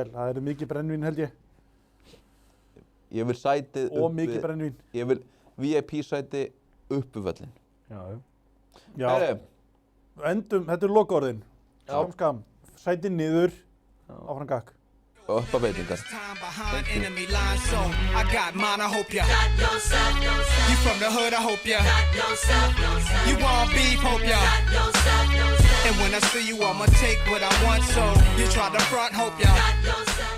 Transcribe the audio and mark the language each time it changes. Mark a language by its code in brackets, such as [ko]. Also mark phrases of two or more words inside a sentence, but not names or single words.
[is] Það yrði mikið brennvín held ég. Ég vil sætið upp og mikið brennvín. Ég vil VIP sæti upp við völlin. Já. Endum, þetta er lokaorðin. Skam. Sæti niður, áfram gakk. Og upp að veitingar. [en] Time behind enemy lines, so I got mine, I hope ya. You from the hood, I hope ya. You want beef, hope ya. And when I see you, I'ma take what I want, so you try to front, hope ya.